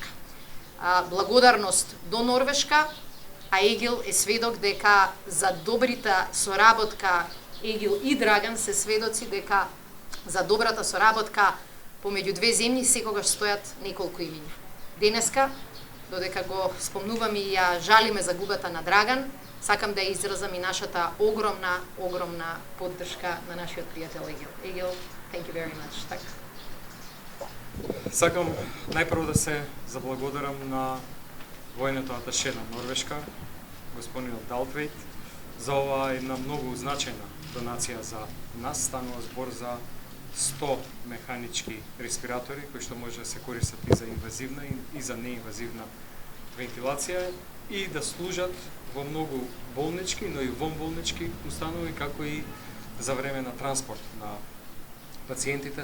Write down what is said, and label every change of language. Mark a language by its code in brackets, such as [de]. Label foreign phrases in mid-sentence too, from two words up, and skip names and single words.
[mk] Благодарност до Норвешка, а Егил е сведок дека за добрита соработка, Егил и Драган се сведоци дека за добрата соработка помеѓу две земји секогаш стојат неколку имиња. Денеска, додека го спомнувам и ја жалиме загубата на Драган, сакам да ја изразам и нашата огромна поддршка на нашиот пријател Егил. Егил, [en] thank you very much. [mk] Так. Сакам најпрво да се заблагодарам на војното аташе на Норвешка, господинот Далтвейт, за ова една многу значајна донација за нас. Станува збор за 100 механички респиратори кои што може да се користат и за инвазивна и за неинвазивна вентилација и да служат во многу болнички, но и вонболнички установи, како и за време на транспорт на пациентите.